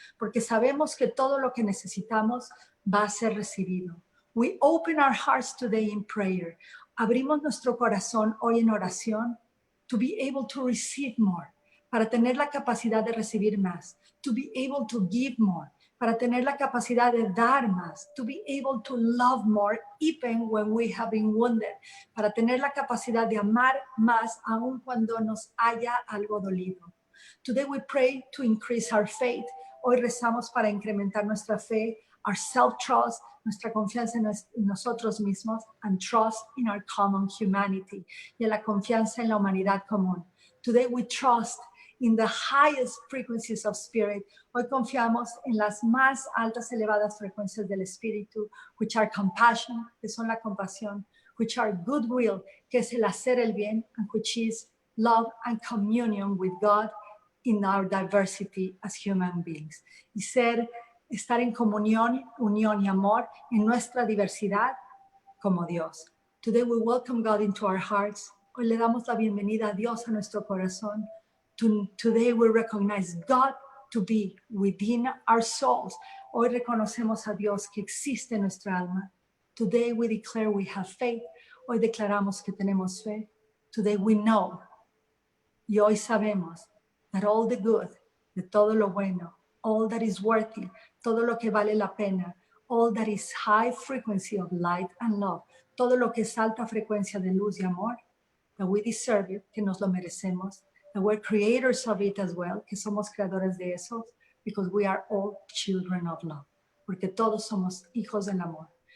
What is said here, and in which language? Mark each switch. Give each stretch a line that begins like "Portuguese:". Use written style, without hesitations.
Spanish: Porque sabemos que todo lo que necesitamos va a ser recibido.
English: We open our hearts today in prayer.
Spanish: Abrimos nuestro corazón hoy en oración
English: to be able to receive more,
Spanish: para tener la capacidad de recibir más,
English: to be able to give more,
Spanish: para tener la capacidad de dar más,
English: to be able to love more even when we have been wounded,
Spanish: para tener la capacidad de amar más aun cuando nos haya algo dolido.
English: Today we pray to increase our faith.
Spanish: Hoy rezamos para incrementar nuestra fe,
English: our self-trust,
Spanish: nuestra confianza en nosotros mismos,
English: and trust in our common humanity,
Spanish: y en la confianza en la humanidad común.
English: Today we trust in the highest frequencies of spirit.
Spanish: Hoy confiamos en las más altas elevadas frecuencias del espíritu,
English: which are compassion,
Spanish: que son la compasión,
English: which are goodwill,
Spanish: que es el hacer el bien,
English: and which is love and communion with God in our diversity as human beings.
Spanish: Y estar en comunión, unión y amor en nuestra diversidad como Dios.
English: Today we welcome God into our hearts.
Spanish: Hoy le damos la bienvenida a Dios a nuestro corazón.
English: Today we recognize God to be within our souls.
Spanish: Hoy reconocemos a Dios que existe en nuestra alma.
English: Today we declare we have faith.
Spanish: Hoy declaramos que tenemos fe.
English: Today we know,
Spanish: y hoy sabemos,
English: that all the good,
Spanish: de todo lo bueno,
English: all that is worthy,
Spanish: todo lo que vale la pena,
English: all that is high frequency of light and love,
Spanish: todo lo que es alta frecuencia de luz y amor,
English: that we deserve it,
Spanish: que nos lo merecemos,
English: that we're creators of it as well,
Spanish: que somos creadores de eso,
English: because we are all children of love,
Spanish: porque todos somos hijos del amor.